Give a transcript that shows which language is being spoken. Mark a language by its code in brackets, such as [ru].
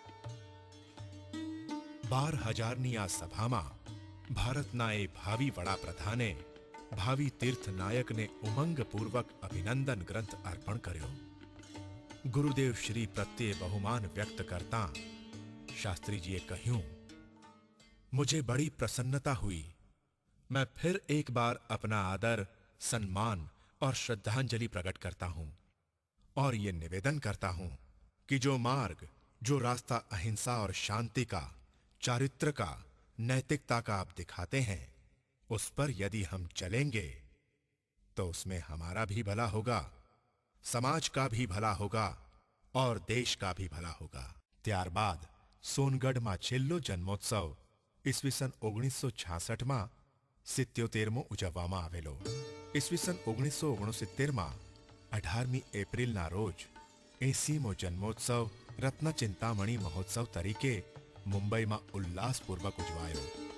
[gu] 12,000ની આ સભામાં ભારતના એ ભાવિ વડાપ્રધાને ભાવિ તીર્થનાયકને ઉમંગપૂર્વક અભિનંદન ગ્રંથ અર્પણ કર્યો. ગુરુદેવ શ્રી પ્રત્યે બહુમાન વ્યક્ત કરતા शास्त्री जी કહ્યું, [hi] मुझे बड़ी प्रसन्नता हुई. मैं फिर एक बार अपना आदर, सम्मान और श्रद्धांजलि प्रकट करता हूं और ये निवेदन करता हूं कि जो मार्ग, जो रास्ता अहिंसा और शांति का, चारित्र का, नैतिकता का आप दिखाते हैं, उस पर यदि हम चलेंगे तो उसमें हमारा भी भला होगा, समाज का भी भला होगा और देश का भी भला होगा. [gu] ત્યારબાદ સોનગઢમાં છેલ્લો જન્મોત્સવ ઈસવીસન 1966માં 77મો ઉજવવામાં આવેલો. ઈસવીસન 1969માં 18મી એપ્રિલના રોજ 80મો જન્મોત્સવ રત્નચિંતામણી મહોત્સવ તરીકે મુંબઈમાં ઉલ્લાસપૂર્વક ઉજવાયો.